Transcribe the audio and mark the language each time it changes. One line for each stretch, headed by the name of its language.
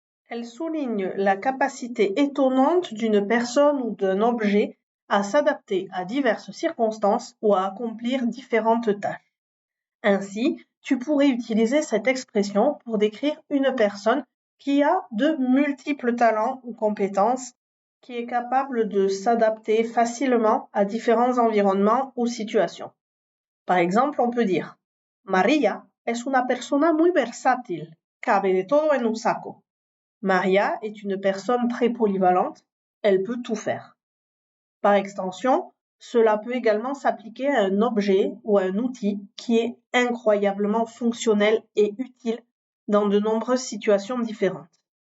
French: Elle souligne la capacité étonnante d'une personne ou d'un objet à s'adapter à diverses circonstances ou à accomplir différentes tâches. Ainsi, tu pourrais utiliser cette expression pour décrire une personne qui a de multiples talents ou compétences, qui est capable de s'adapter facilement à différents environnements ou situations. Par exemple, on peut dire
Spanish: María es una persona muy versátil, cabe de todo en un saco.
French: Maria est une personne très polyvalente, elle peut tout faire. Par extension, cela peut également s'appliquer à un objet ou à un outil qui est incroyablement fonctionnel et utile dans de nombreuses situations différentes.